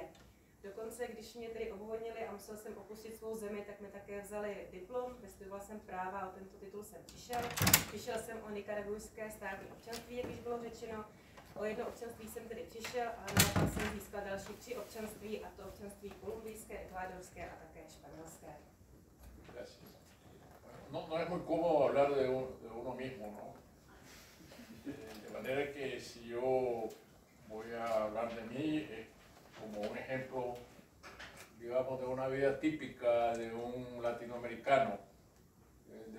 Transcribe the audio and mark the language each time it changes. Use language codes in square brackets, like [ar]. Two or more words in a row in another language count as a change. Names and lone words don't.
[cs] Dokonce, když mě tedy obvinili a musel jsem opustit svou zemi, tak mi také vzali diplom, vystudoval jsem práva a o tento titul jsem přišel. Přišel jsem o nikaragujské státní občanství, jak již bylo řečeno. O jedno občanství jsem tedy přišel a naopak jsem získal další 3 občanství, a to občanství kolumbijské, ekvádorské a také španělské. [es] No es muy cómodo hablar de uno mismo, ¿no? De manera que si yo voy a hablar de mí como un ejemplo, digamos, de una vida típica de un latinoamericano del